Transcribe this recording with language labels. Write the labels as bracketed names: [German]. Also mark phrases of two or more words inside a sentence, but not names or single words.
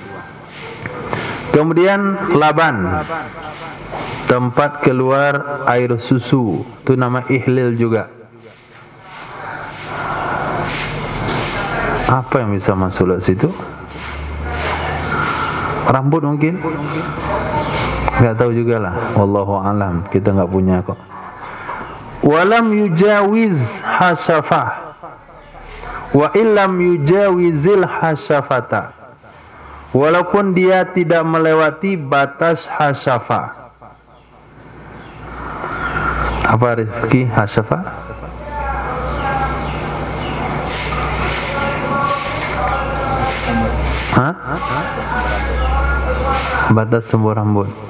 [Indonesian] Kemudian laban, tempat keluar air susu, itu nama ihlil juga. Apa yang bisa masuk ke situ? Rambut mungkin? Enggak tahu juga lah. [Arabic] والله أعلم. [Indonesian] Kita enggak punya kok. [Arabic] ولم يجاوز حشفة. وإن لم يجاوز الحشفة. [Indonesian] Walaupun dia tidak melewati batas hasafah. Apa Rizki hasafah? Batas tumbuh rambut.